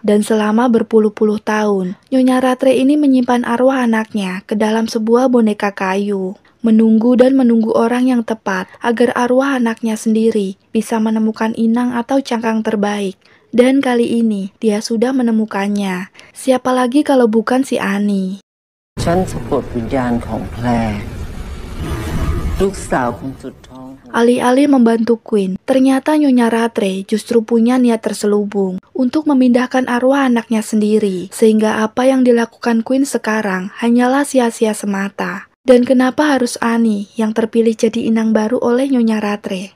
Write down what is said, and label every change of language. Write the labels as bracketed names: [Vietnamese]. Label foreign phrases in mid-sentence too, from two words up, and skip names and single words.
[Indonesian] Dan selama berpuluh-puluh tahun, Nyonya Rattray ini menyimpan arwah anaknya ke dalam sebuah boneka kayu. Menunggu dan menunggu orang yang tepat agar arwah anaknya sendiri bisa menemukan inang atau cangkang terbaik. Dan kali ini, dia sudah menemukannya. Siapa lagi kalau bukan si Ani. [Thai] ฉันสะกดวิญญาณของแพรลูกสาวคนสุดท้อง [Indonesian] Alih-alih membantu Queen, ternyata Nyonya Rattray justru punya niat terselubung untuk memindahkan arwah anaknya sendiri, sehingga apa yang dilakukan Queen sekarang hanyalah sia-sia semata. Dan kenapa harus Ani yang terpilih jadi inang baru oleh Nyonya Rattray?